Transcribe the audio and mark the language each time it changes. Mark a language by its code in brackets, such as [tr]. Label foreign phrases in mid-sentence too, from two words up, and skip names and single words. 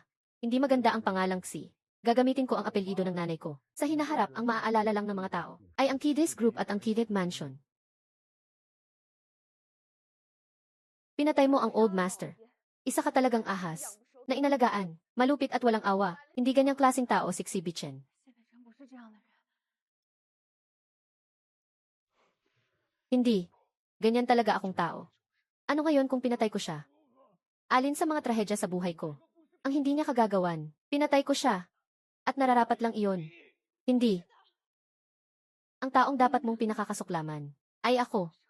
[tl] Hindi maganda ang pangalang Xi. Gagamitin ko ang apelyido ng nanay ko. Sa hinaharap, ang maaalala lang ng mga tao ay ang Kides Group at ang Kidet Mansion. Pinatay mo ang [en] old master. [tl] Isa ka talagang ahas. Na inalagaan, malupit at walang awa. Hindi ganyang klaseng tao si Xi Bichen. [zh] 现在人不是这样的人。 [tl] Hindi. Ganyan talaga akong tao. Ano ngayon kung pinatay ko siya? Alin sa mga trahedya sa buhay ko? Ang hindi niya kagagawan. Pinatay ko siya. At nararapat lang iyon. Hindi. Ang taong dapat mong pinakakasuklaman ay ako.